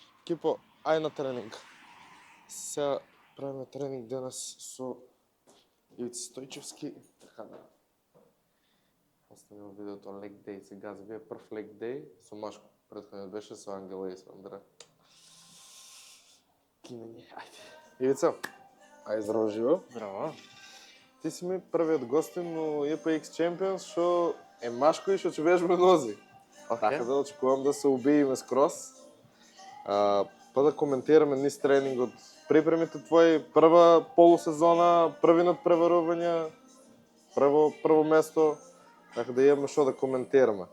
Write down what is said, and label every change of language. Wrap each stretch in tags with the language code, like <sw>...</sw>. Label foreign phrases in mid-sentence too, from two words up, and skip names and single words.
<mk>Екипо, ај на тренинг. Сега правиме тренинг денес со Ивици Стојчевски. Така да оставиме видеото</mk> <en>leg day.</en> <mk>Сега за вие прв</mk> <en>leg day</en> <mk>со Машко. Претходниот беше со Ангела и со Андре. Кинење, ајде. Ивица, ај здраво живо. Здраво. Ти си ми првиот гостин но EPX Champions што е Машко и што ќе вежбаме нози. Така да очекувам да се убиеме скроз. Па да коментираме низ тренингот, припремите твои, прва полусезона, први надпреварувања, прво место, така да имаме што да коментираме.</mk>